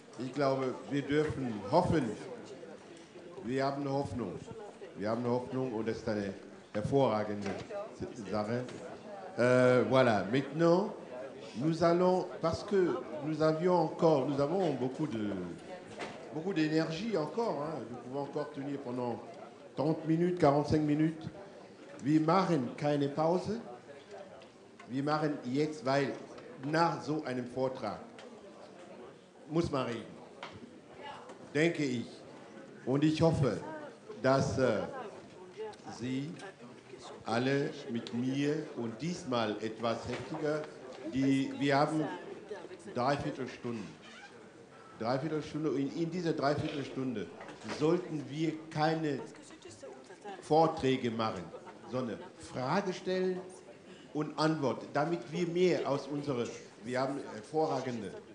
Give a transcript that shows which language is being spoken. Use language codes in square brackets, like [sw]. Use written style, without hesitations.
[de] Ich glaube, wir dürfen hoffen. Wir haben Hoffnung. Wir haben Hoffnung und das ist eine hervorragende Sache. [fr] Voilà, maintenant, nous allons, parce que nous avons beaucoup d'énergie encore, hein. Nous pouvons encore tenir pendant 30 minutes, 45 minutes. [de] Wir machen keine Pause. Wir machen jetzt, weil nach so einem Vortrag muss man reden, denke ich. Und ich hoffe, dass Sie alle mit mir und diesmal etwas heftiger, wir haben Dreiviertelstunde und in dieser Dreiviertelstunde sollten wir keine Vorträge machen, sondern Frage stellen und antworten, damit wir mehr aus unserer, wir haben hervorragende